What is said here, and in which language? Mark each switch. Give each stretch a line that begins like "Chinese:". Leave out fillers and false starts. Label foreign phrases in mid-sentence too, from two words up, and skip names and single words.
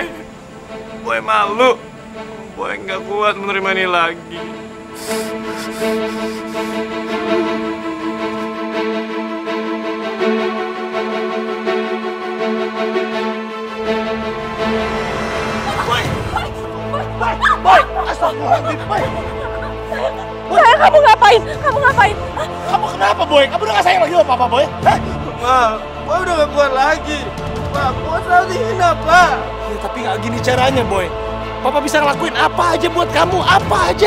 Indonesian: Boy malu. Boy nggak kuat menerima ini lagi. Boy, astagfirullahaladzim, Boy. Sayang, kamu ngapain? Kamu kenapa, Boy? Kamu udah gak sayang lagi sama Papa, Boy? Hah? Ma, Boy udah gak kuat lagi. Pak, Boy selalu dihina, Pak. Ya, tapi gak gini caranya, Boy. Papa bisa ngelakuin apa aja buat kamu, apa aja.